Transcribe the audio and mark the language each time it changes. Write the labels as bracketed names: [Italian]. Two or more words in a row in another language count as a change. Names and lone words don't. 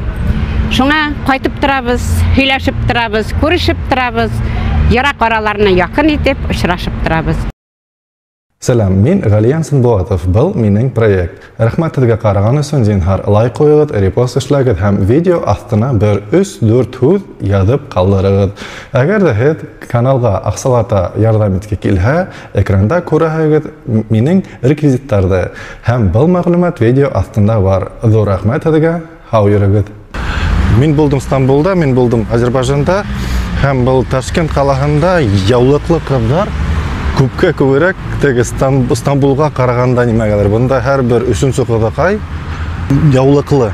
[Bashkir] Шуңа кайтып торабыз, һөйләшеп торабыз, күрешеп торабыз, ярак араларына якын итеп очрашып торабыз. Сәлам, мин Галиян Сынбулатов, был минең проект. Рәхмәт сезгә караган өчен зинһар лайк куегыз, репост эшләгез һәм видео астына 1-3-4 һүз язып калдырыгыз. Әгәр дә һез каналга аксалата ярдәм итке килһә, экранда күрәһегез минең реквизитларны. Һәм был мәгълүмат видео астында бар. Зур рәхмәт сезгә, һау йөрегез. Мин булдым Стамбулда, мин булдым Азербайҗанда, һәм был Ташкент калаһында яулыклы кызлар күпкә күбрәк теге Стамбулга караганда нимәгәдер. Бunda һәр бер өченче кызыкай яулыклы.